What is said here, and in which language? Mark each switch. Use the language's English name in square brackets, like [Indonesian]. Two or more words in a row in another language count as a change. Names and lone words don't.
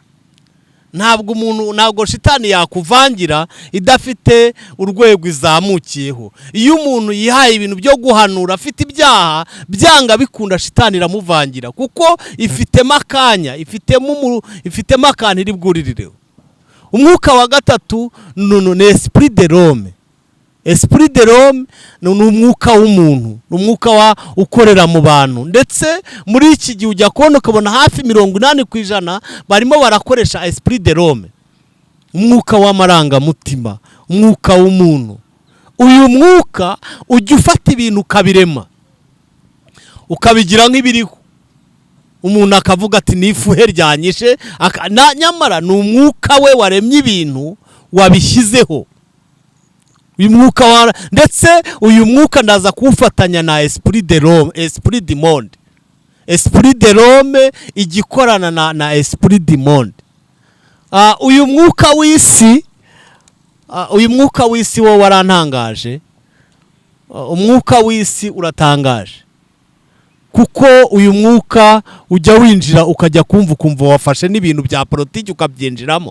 [Kinyarwanda] Ntabwo shitani yakuvangira idafite urwego izamukiyeho. Iyo umuntu yihaye ibintu byo guhanura afite ibyaha, byanga bikunda shitani iramuvangira, kuko ifitemo akanya, ifitemo akantu iri bwuririreho. Umwuka wa gatatu ni [French] esprit de l'homme. Esprit de l'homme [Kinyarwanda] ni umwuka w'umuntu, umwuka ukorera mu bantu, ndetse muri iki gihe ujya kubona ukabona hafi 80% barimo barakoresha [French] esprit de l'homme, [Kinyarwanda] umwuka w'amarangamutima, umwuka w'umuntu. Uyu mwuka ujya ufata ibintu ukabirema, ukabigira nk'ibiriho. Umuntu akavuga ati nifuhe ryanyishe, nyamara ni umwuka we waremye ibintu wabishyizeho. Uyu mwuka ndetse uyu mwuka ndaza kuwufatanya na [French] esprit de l'homme, esprit du monde. Esprit de l'homme [Kinyarwanda] igikorana na [French] esprit du monde. [Kinyarwanda] Uyu mwuka w'isi wo warantangaje. Umwuka w'isi uratangaje, kuko uyu mwuka ujya winjira ukajya kumva wafashe n'ibintu bya politiki ukabyinjiramo.